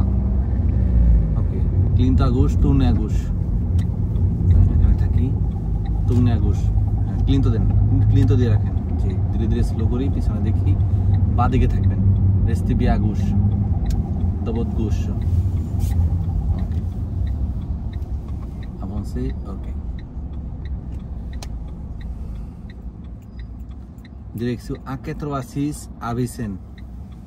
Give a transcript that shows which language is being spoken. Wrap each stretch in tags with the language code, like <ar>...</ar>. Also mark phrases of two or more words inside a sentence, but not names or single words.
<fr>Ok. Clint à gauche, tourne à gauche. Tourne à gauche.</fr> <bn>Clint দেন ক্লিন তো দিয়ে রাখেন জি ধীরে ধীরে স্লো করি পিছনে দেখি বাঁ দিকে থাকবেন</bn> <fr>Restez bien à gauche. De votre gauche. Ok. Avancez. Ok. Direction A86 Avicenne.</fr>